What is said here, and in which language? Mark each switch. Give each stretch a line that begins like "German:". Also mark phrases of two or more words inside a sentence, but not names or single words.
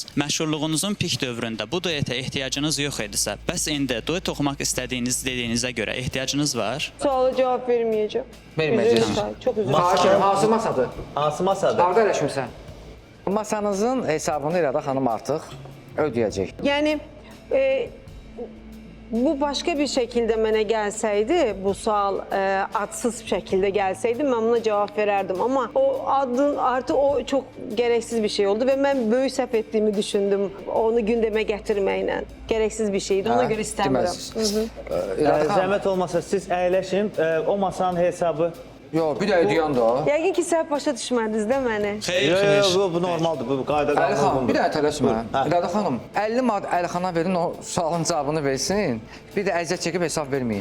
Azerbaijani: Məşhurluğunuzun pik dövründə bu duetə ehtiyacınız yox idisə, bəs indi duet oxumaq istədiyiniz dediyinizə görə ehtiyacınız var?
Turkish: Suala cevap vermeyeceğim.
Azerbaijani: Verməyəcəksən.
Turkish: Üzülürüm, Çok üzülürüm.
Azerbaijani: Xahiş edirəm, hansı masadır? Hansı masadır? Harda əyləşmirsən? Masanızın hesabını İrada xanım artıq ödəyəcək.
Turkish: Yani bu başka bir şekilde mənə gelseydi, bu sual adsız şekilde gelseydi ben buna cevap verirdim. Ama o adın artık o çok gereksiz bir şey oldu ve ben böyük səhv ettiğimi düşündüm. Onu gündeme getirməklə. Gereksiz bir şeydi. Ona göre istemiyorum.
Azerbaijani: İrada xanım, Zəhmət olmasa siz əyləşin. O masanın hesabı... yox, bir də ödəyən də o. Yəqin ki səhv başa düşmədiniz də məni. Yox, bu normaldır. Bu qayda Əli xanım, qanundur. bir dənə tələsmə. Hə. İrada xanım, 50 manat Əli verin, o sualın cavabını versin. Bir də əziyyət çəkib hesab verməyin.